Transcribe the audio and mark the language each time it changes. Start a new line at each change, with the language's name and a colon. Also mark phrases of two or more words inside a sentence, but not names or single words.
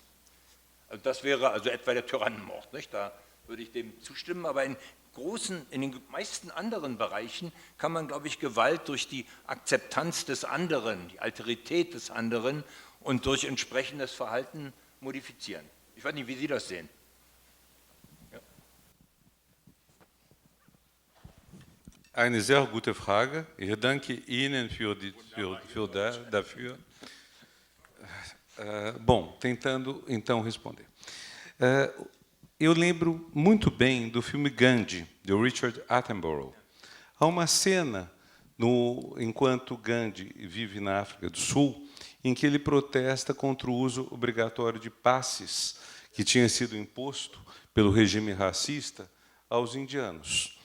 German: Also das wäre also etwa der Tyrannenmord, nicht? Da würde ich dem zustimmen, aber in den meisten anderen Bereichen kann man, glaube ich, Gewalt durch die Akzeptanz des anderen, die Alterität des anderen und durch entsprechendes Verhalten modifizieren. Ich weiß nicht, wie Sie das sehen. Ja. Eine sehr gute Frage. Ich danke Ihnen dafür.
Portuguese: Bom, tentando então responder. Eu lembro muito bem do filme Gandhi, de Richard Attenborough. Há uma cena, enquanto Gandhi vive na África do Sul, em que ele protesta contra o uso obrigatório de passes que tinha sido imposto pelo regime racista aos indianos.